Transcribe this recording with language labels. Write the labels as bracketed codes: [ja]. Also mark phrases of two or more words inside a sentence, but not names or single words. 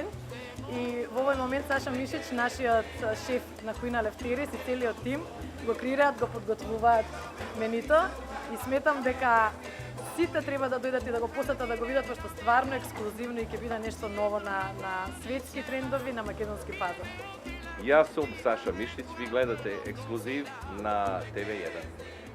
[mk] И во овој момент Саша Мишич, нашиот шеф на Кујна Лефтерис и целиот тим го креираат, го подготвуваат менито и сметам дека сите треба да дојдат и да го посетат, да го видат, пошто стварно ексклузивно и ќе биде нешто ново на светски трендови на македонски пазар. [sr] Ja sam Saša Mišić, vi gledate Ekskluziv na TV1.